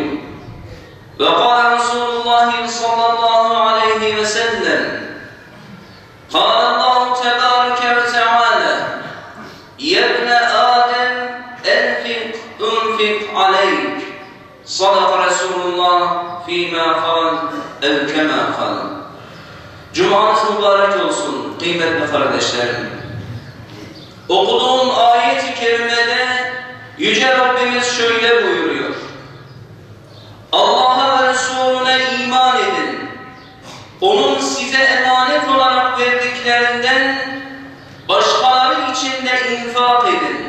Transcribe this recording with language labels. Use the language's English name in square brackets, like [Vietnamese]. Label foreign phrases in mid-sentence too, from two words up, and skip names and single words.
[Arabic] وقال رسول الله صلى الله عليه وسلم: قال الله تبارك وتعالى: يا ابن آدم أنفق عليك. صدق رسول الله فيما قال أو كما قال. [Turkish] Cumanız mübarek olsun kıymetli kardeşlerim. Okuduğum ayet-i kerimede Yüce Rabbimiz şöyle buyuruyor: Allah'a ve Resulüne iman edin. Onun size emanet olarak verdiklerinden başkaları için de infak edin.